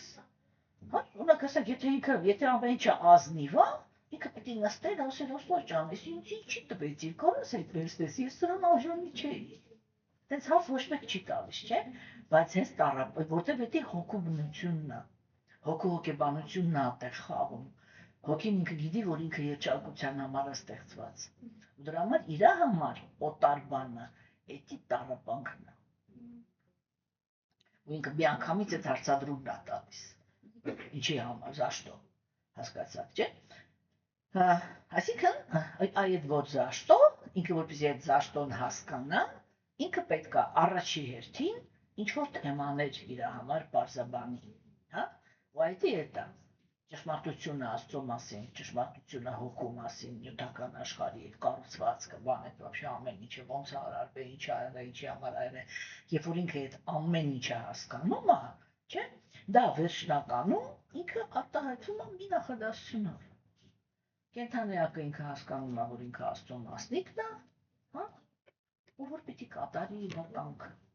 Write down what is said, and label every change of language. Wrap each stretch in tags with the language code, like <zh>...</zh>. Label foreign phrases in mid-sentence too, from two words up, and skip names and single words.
<hy>հա, ունակ ասեք, եթե ամեն ինչը ազնիվ է, ինքը պիտի նստեր, ասեր Աստված ջան, ես ինձ չի տվեցիր, կարաս այդպես տես, ես սրան արժանի չէի։ Տենց հարց ոչ մեկ չի տալիս, չէ՞, բայց հենց տառապ, որտեղ դա հոգու բնությունն է, հոգու հոգեբանությունն է այդտեղ խաղում։ Հոգին ինքը գիտի, որ ինքը երջանկության համար է ստեղծված։ Ու դրա համար իր համար օտար բանը, էդի տառապանքն է։ Ու ինքը միանգամից այդ հարցադրումն է տալիս։ Ինչի համար,</hy> <ru>за что։</ru> <hy>Հասկացաք, չէ՞։ Այսինքն այդ որ</hy> <ru>за что,</ru> <hy>ինքը որպեսզի այդ</hy> <ru>за что-</ru> <hy>ն հասկանա, ինքը պետք է առաջի հերթին ինչ-որ թեմաներ իր համար բարձաբանի, հա? Ու այդ է դա ճշմարտությունը Աստծո մասին, ճշմարտությունը հոգու մասին, նյութական աշխարհի այդ կառուցվածքը, բանը, вообще ամեն ինչը ոնց է արարվել, ինչ է եղել, ինչի համար եղել, երբ որ ինքը այդ ամեն ինչը հասկանում է, չէ՞, դա վերջնականում ինքը արտահայտվում է մի նախադասությունով։ Կենթանիակը ինքը հասկանում է, որ ինքը Աստծո մասնիկն է, հա, ու որ պիտի կատարի իր կամքը։</hy>